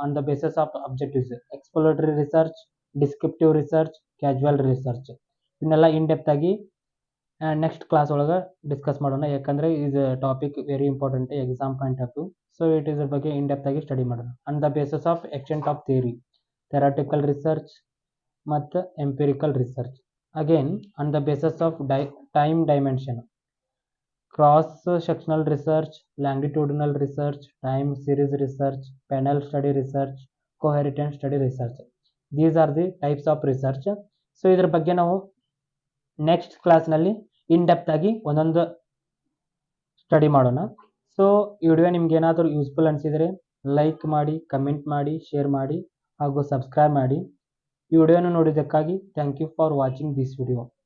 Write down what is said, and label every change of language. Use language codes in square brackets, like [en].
[en] On the basis of objectives exploratory research, descriptive research, casual research. [kn] ಇವನ್ನೆಲ್ಲ in depth ಆಗಿ next class ಒಳಗೆ discuss ಮಾಡೋಣ. ಯಾಕಂದರೆ ಇದು [en] Topic very important exam point of view. [kn] So it is ಬಗ್ಗೆ in depth ಆಗಿ study ಮಾಡೋಣ. [en] On the basis of extent of theory, theoretical research ಮತ್ತು empirical research. Again on the basis of time dimension, cross sectional research, longitudinal research, time series research, panel study research, coherent study research. These are the types of research. [kn] So ಇದ್ರ ಬಗ್ಗೆ ನಾವು next ಕ್ಲಾಸ್ನಲ್ಲಿ in depth ಆಗಿ ಒಂದೊಂದು study ಮಾಡೋಣ. So ಈ video ನಿಮ್ಗೆ ಏನಾದರೂ ಯೂಸ್ಫುಲ್ ಅನಿಸಿದರೆ ಲೈಕ್ ಮಾಡಿ, ಕಮೆಂಟ್ ಮಾಡಿ, ಶೇರ್ ಮಾಡಿ ಹಾಗೂ ಸಬ್ಸ್ಕ್ರೈಬ್ ಮಾಡಿ. ಈ ವಿಡಿಯೋನ ನೋಡಿದ್ದಕ್ಕಾಗಿ [en] Thank you for watching this video.